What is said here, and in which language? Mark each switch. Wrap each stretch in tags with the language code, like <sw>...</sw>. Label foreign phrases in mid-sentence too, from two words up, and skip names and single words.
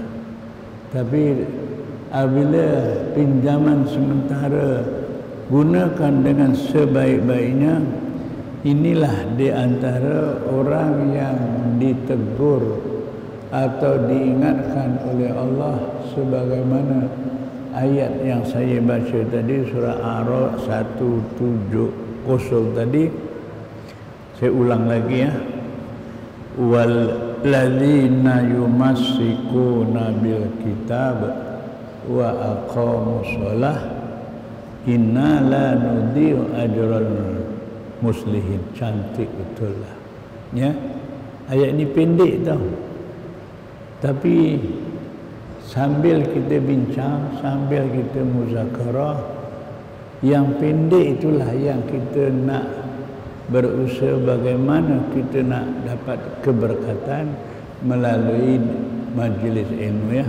<ms>Tapi apabila pinjaman sementara gunakan dengan sebaik-baiknya, inilah di antara orang yang ditegur atau diingatkan oleh Allah sebagaimana ayat yang saya baca tadi, surah A'raf 170 tadi. Saya ulang lagi ya.</ms> <ar>والذين يمسكون بالكتاب وأقاموا الصلاة إنا لا نضيع أجر المصلحين.</ar> <ms>Cantik betul lah ya. Ayat ni pendek tau, tapi sambil kita bincang, sambil kita muzakarah, yang pendek itulah yang kita nak berusaha bagaimana kita nak dapat keberkatan melalui majlis ilmu ya.</ms>